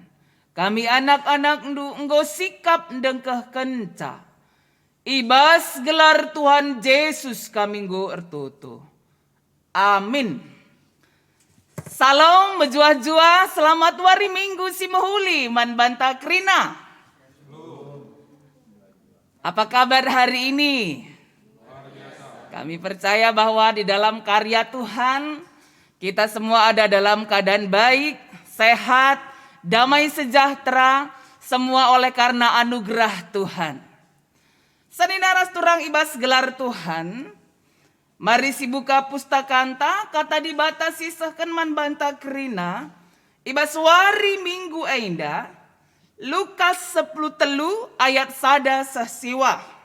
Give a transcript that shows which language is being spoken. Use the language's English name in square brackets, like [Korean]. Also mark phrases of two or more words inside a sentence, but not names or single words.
[Batak Karo] Kami anak-anak ndu enggo sikap ndengkah kenca. Ibas gelar Tuhan Yesus kami nggo ertoto. Amin. Salam menjuah-juah, selamat wari minggu si mahuli man banta krina. [Indonesian] Apa kabar hari ini? Kami percaya bahwa di dalam karya Tuhan kita semua ada dalam keadaan baik, sehat, damai sejahtera, semua oleh karena anugerah Tuhan. [Batak Karo] Saninaras turang ibas gelar Tuhan, mari si buka pustakanta, kata dibatasi sehkan man banta kerina, ibas wari minggu ainda, Lukas 10 telu ayat sada sasiwa.